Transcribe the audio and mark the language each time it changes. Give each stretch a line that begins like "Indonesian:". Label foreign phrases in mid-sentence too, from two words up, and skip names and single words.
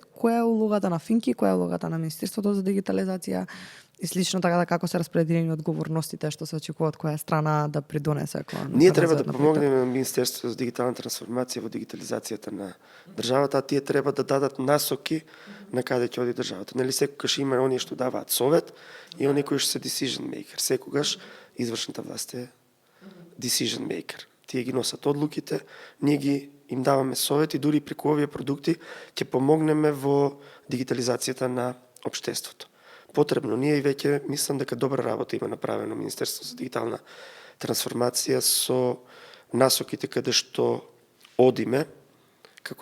Macedonian: Која е улогата на Финки, која е улогата на Министерството за дигитализација и слично, така да како се распределени одговорностите што се очекува од која страна да придонесе кон Ние треба да помогнеме на Министерството за дигитална трансформација во дигитализацијата на државата, а тие треба да дадат насоки на каде ќе оди државата. Нели секогаш има оние што даваат совет и оние кои што се
English: decision maker.
Macedonian: Секогаш извршната власт е
English: decision maker.
Macedonian: Тие ги носат одлуките, ние им даваме совети, дури преку овие продукти ќе помогнеме во дигитализацијата на општеството. Потребно ние и веќе мислам дека добра работа има направено Министерството за дигитална трансформација со насоките каде што одиме како